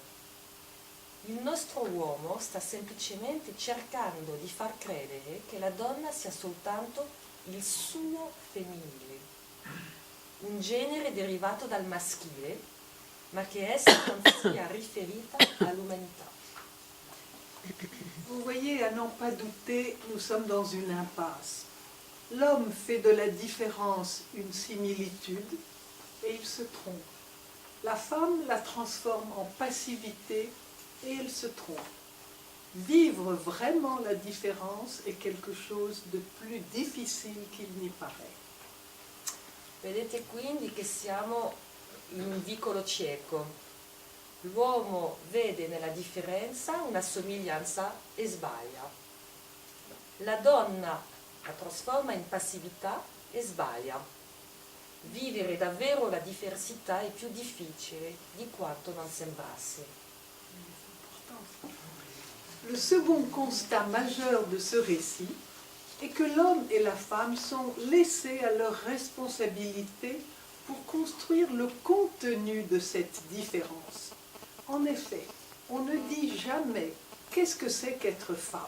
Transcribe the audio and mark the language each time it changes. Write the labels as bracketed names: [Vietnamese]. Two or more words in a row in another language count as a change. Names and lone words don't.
[Italian] Il nostro uomo sta semplicemente cercando di far credere che la donna sia soltanto il suo femminile, un genere derivato dal maschile, ma che essa non sia riferita all'umanità. [French] Vous voyez, à n'en pas douter, nous sommes dans une impasse. L'homme fait de la différence une similitude et il se trompe. La femme la transforme en passivité et elle se trompe. vivre vraiment la différence est quelque chose de plus difficile qu'il n'y paraît. [Italian] Vedete quindi che siamo in un vicolo cieco. L'uomo vede nella differenza una somiglianza e sbaglia. La donna la trasforma in passività e sbaglia. Vivere davvero la diversità è più difficile di quanto non sembrasse. [French] Le second constat majeur de ce récit est que l'homme et la femme sont laissés à leur responsabilité pour construire le contenu de cette différence. En effet, on ne dit jamais qu'est-ce que c'est qu'être femme.